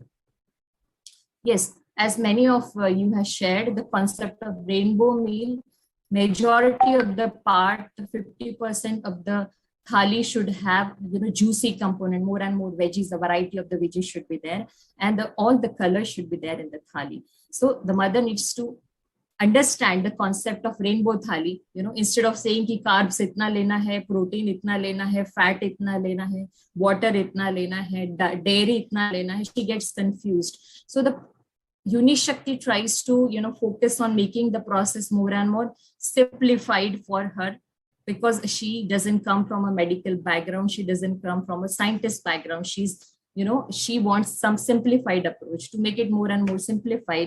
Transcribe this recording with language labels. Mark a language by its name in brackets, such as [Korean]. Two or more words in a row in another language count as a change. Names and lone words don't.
[English] Yes, as many of you have shared, the concept of rainbow meal, majority of the part, 50% of the thali should have, juicy component, more and more veggies, a variety of the veggies should be there, and all the colors should be there in the thali. So the mother needs to understand the concept of rainbow thali, instead of saying [Hindi] कि carbs इतना लेना है, protein इतना लेना है, fat इतना लेना है, water इतना लेना है, dairy इतना लेना है, [English] she gets confused. So the Uni-Shakti tries to, focus on making the process more and more simplified for her, because she doesn't come from a medical background. She doesn't come from a scientist background. She's, she wants some simplified approach to make it more and more simplified.